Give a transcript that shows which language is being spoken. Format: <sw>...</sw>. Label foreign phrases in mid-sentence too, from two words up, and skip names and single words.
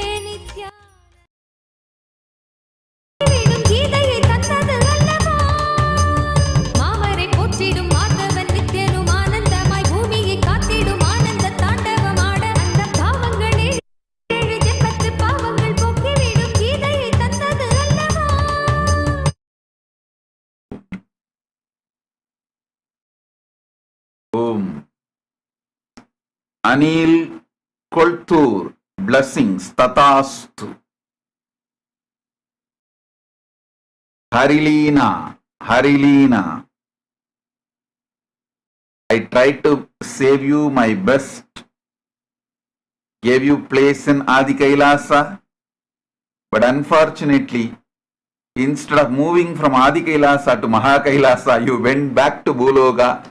<ta>நித்யானந்த கீதையை தந்தது அல்லவா மாமரை போற்றிடும் மாதவன் நித்யனும் ஆனந்தமாய் பூமியை காத்திடும் ஆனந்த தாண்டவமாட அந்த பாவங்களே 7 ஜென்மத்து பாவங்கள் போக்கிவிடும் கீதையை தந்தது அல்லவா.</ta> <sa>Om.</sa> <en>Anil Koltur, blessings, Tatastu. Harilina, Harilina. I tried to save you my best. Gave you place in Adi Kailasa. But unfortunately, instead of moving from Adi Kailasa to Maha Kailasa, you went back to Bhuloka.</en>